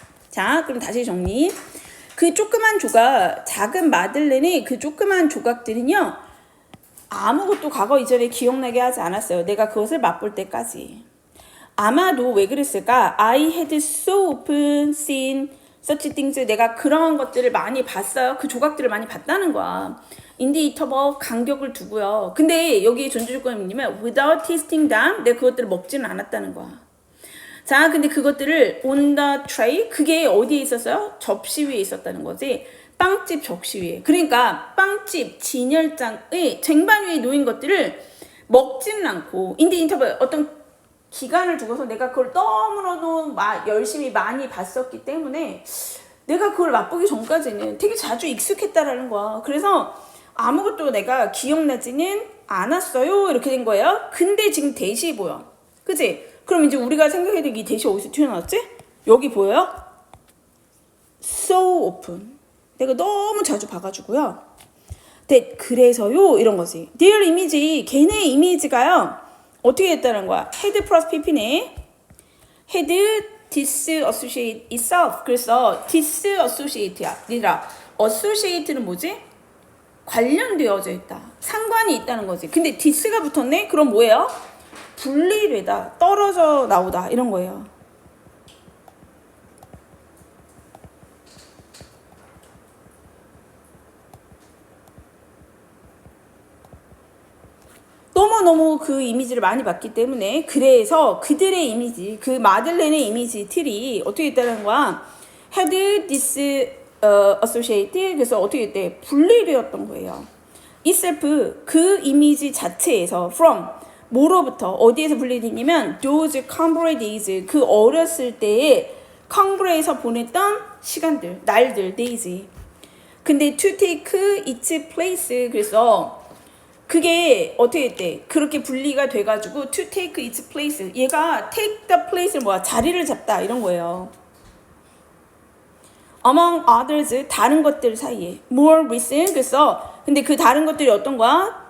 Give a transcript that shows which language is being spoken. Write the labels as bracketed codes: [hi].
[ko] 자, 그럼 다시 정리. 그 조그만 조각, 작은 마들렌의 그 조그만 조각들은요, 아무것도 과거 이전에 기억나게 하지 않았어요. 내가 그것을 맛볼 때까지. 아마도 왜 그랬을까? [en] I had so often seen such things. [ko] 내가 그런 것들을 많이 봤어요. 그 조각들을 많이 봤다는 거야. [en] in the interval [ko] 간격을 두고요. 근데 여기 전제 조건이 뭐냐면 [en] without tasting them [ko] 내가 그것들을 먹지는 않았다는 거야. 자, 근데 그것들을 [en] on the tray [ko] 그게 어디에 있었어요? 접시 위에 있었다는 거지. 빵집 접시 위에. 그러니까 빵집 진열장의 쟁반 위에 놓인 것들을 먹지는 않고 [en] in the interval [ko] 어떤 기간을 두고서 내가 그걸 너무너무 열심히 많이 봤었기 때문에 내가 그걸 맛보기 전까지는 되게 자주 익숙했다라는 거야. 그래서 아무것도 내가 기억나지는 않았어요. 이렇게 된 거예요. 근데 지금 대시 보여. 그치? 그럼 이제 우리가 생각해야 될 이 대시 어디서 튀어나왔지? 여기 보여요? [en] So often. [ko] 내가 너무 자주 봐가지고요. 네, 그래서요. 이런 거지. their 이미지, 걔네 이미지가요. 어떻게 했다는 거야? had 플러스 pp네. [en] had disassociate itself. [ko] 그래서 disassociate야. 얘들아, associate는 뭐지? 관련되어져 있다. 상관이 있다는 거지. 근데 dis가 붙었네? 그럼 뭐예요? 분리되다, 떨어져 나오다 이런 거예요. 너무너무 그 이미지를 많이 봤기 때문에 그래서 그들의 이미지, 그 마들렌의 이미지 틀이 어떻게 있다는 거야? [en] had disassociated [ko] 그래서 어떻게 했대? 분리되었던 거예요. itself 그 이미지 자체에서 from 뭐로부터 어디에서 분리되냐면 [en] those Cambrai days [ko] 그 어렸을 때에 캉브레에서 보냈던 시간들, 날들, days. 근데 [en] to take its place [ko] 그래서 그게 어떻게 했대? 그렇게 분리가 돼가지고 [en] to take its place [ko] 얘가 [en] take the place [ko] 를 뭐야? 자리를 잡다 이런 거예요. [en] among others [ko] 다른 것들 사이에 [en] more recent [ko] 그래서 근데 그 다른 것들이 어떤 거야?